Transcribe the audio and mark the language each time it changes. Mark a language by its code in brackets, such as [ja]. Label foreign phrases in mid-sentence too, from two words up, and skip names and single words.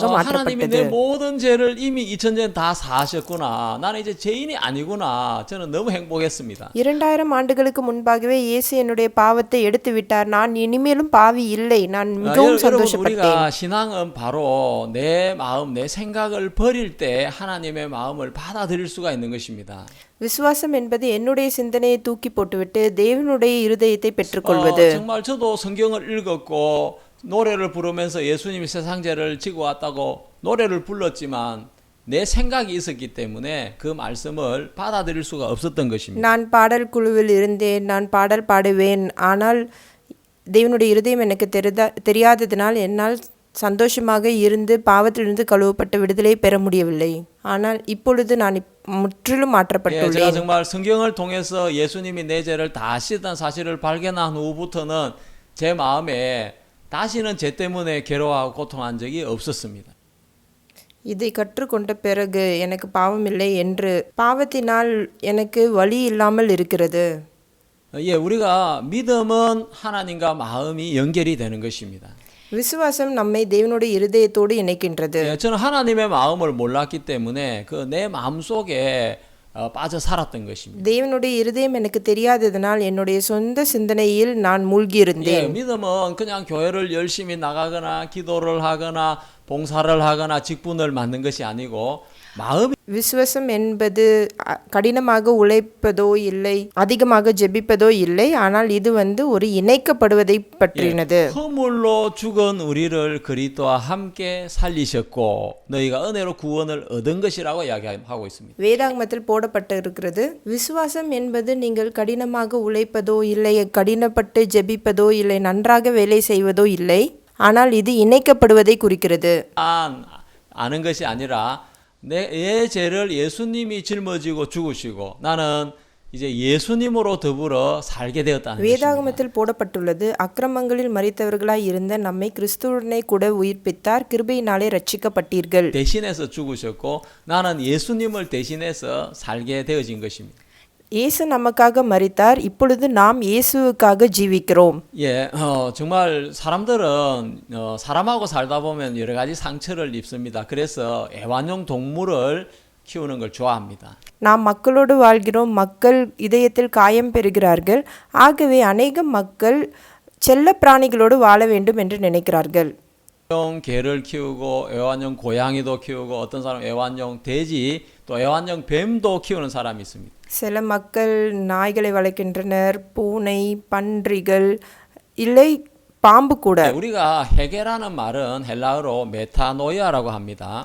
[ko] 하나님이 [ta] மாற்றப்பட்டது. [ko] 내 모든 죄를 이미 2000년 다 사하셨구나. 나는 이제 죄인이 아니구나. 저는 너무 행복했습니다. [ta] 2000 ஆண்டுகளுக்கு முன்பாகவே இயேசு என்னுடைய பாவத்தை எடுத்து விட்டார். நான் இனிமேலும் பாவி இல்லை. நான் மிகவும் [ko] 여러분 [ta] சந்தோஷப்பட்டேன். [ko] 우리가 신앙은 바로 내 마음, 내 생각을 버릴 때 하나님의 마음을 받아들일 수가 있는 것입니다. [ta] விசுவாசம் என்பது என்னுடைய சிந்தனையை தூக்கி போட்டுவிட்டு தேவனுடைய இருதயத்தை பெற்றுக்கொள்வது. [ko] 정말 저도 성경을 읽었고 노래를 부르면서 예수님이 세상 죄를 지고 왔다고 노래를 불렀지만 내 생각이 있었기 때문에 그 말씀을 받아들일 수가 없었던 것입니다. [ta] நான் பாடல் குழுவில் இருந்தேன். நான் பாடல் பாடுவேன். ஆனால் தேவனுடைய இருதயம் எனக்கு தெரியாததினால் என்னால் சந்தோஷமாக இருந்து பாவத்திலிருந்து கழுவப்பட்ட விடுதலை பெற முடியவில்லை. ஆனால் இப்பொழுது நான் முற்றிலும் மாற்றப்பட்டுள்ளேன். [ko] 제가 정말 성경을 통해서 예수님이 내 죄를 다 씻었다는 사실을 발견한 후부터는 제 마음에 다시는 죄 때문에 괴로워하고 고통한 적이 없었습니다. [ta] இதை கற்றுக்கொண்ட பிறகு எனக்கு பாவமில்லை என்று பாவத்தினால் எனக்கு வலி இல்லாமல் இருக்கிறது. [ko] 예, 우리가 믿음은 하나님과 마음이 연결이 되는 것입니다. [ta] விசுவாசம் நம்மை தேவனுடைய இருதயத்தோடு இணைக்கின்றது. [ko] 예, 저는 하나님의 마음을 몰랐기 때문에 그 내 마음 속에 빠져 살았던 것입니다. [ta] தேவனுடைய இருதயம் எனக்கு தெரியாததனால் என்னுடைய சொந்த சிந்தனையில் நான் மூழ்கி இருந்தேன். [ko] 예, 믿음은 그냥 교회를 열심히 나가거나 기도를 하거나 봉사를 하거나 직분을 맡는 것이 아니고 마음이 [ta] விசுவாசம் என்பது கடினமாக உழைப்பதோ இல்லை, அதிகமாக ஜெபிப்பதோ இல்லை. ஆனால் இது ஒரு இணைக்கப்படுவதை பற்றினது. [ko] 허물로 죽은 우리를 그리스도와 함께 살리셨고 너희가 은혜로 구원을 얻은 것이라고 이야기하고 있습니다. [ta] வேதாகமத்தில் போடப்பட்டிருக்கிறது, விசுவாசம் என்பது நீங்கள் கடினமாக உழைப்பதோ இல்லை, கடினப்பட்டு ஜெபிப்பதோ இல்லை, நன்றாக வேலை செய்வதோ இல்லை. ஆனால் இது இணைக்கப்படுவதை குறிக்கிறது. [ko] 아는 것이 아니라 내 죄를 예수님이 짊어지고 죽으시고 나는 이제 예수님으로 더불어 살게 되었다는 것입니다. [ta] வேதாகமத்தில் போடப்பட்டுள்ளது, அக்கிரமங்களில் மரித்தவர்களாய் இருந்த நம்மை கிறிஸ்துவுடனே கூட உயிர்ப்பித்தார், கிருபையினாலே ரட்சிக்கப்பட்டீர்கள். [ko] 대신해서 죽으셨고 나는 예수님을 대신해서 살게 되어진 것입니다. [ta] இயேசு நமக்காக மரித்தார், இப்பொழுது நாம் இயேசுவுக்காக ஜீவிக்கிறோம். [ko] 예, 정말 사람들은 사람하고 살다 보면 여러 가지 상처를 입습니다. 그래서 애완용 동물을 키우는 걸 좋아합니다. [ta] நாம் மக்களோடு வாழ்கிறோம், மக்கள் இதயத்தில் காயம் பெறுகிறார்கள். ஆகவே அநேக மக்கள் செல்ல பிராணிகளோடு வாழ வேண்டும் என்று நினைக்கிறார்கள். [ko] 애완용 개를 키우고 애완용 고양이도 키우고 어떤 사람 애완용 돼지 또 애완용 뱀도 키우는 사람이 있습니다. [ta] சில மக்கள் நாய்களை வளர்க்கின்றனர், பூனை, பன்றிகள், இல்லை பாம்பு கூட. [ko] 우리가 회개라는 말은 헬라어로 메타노이아라고 합니다.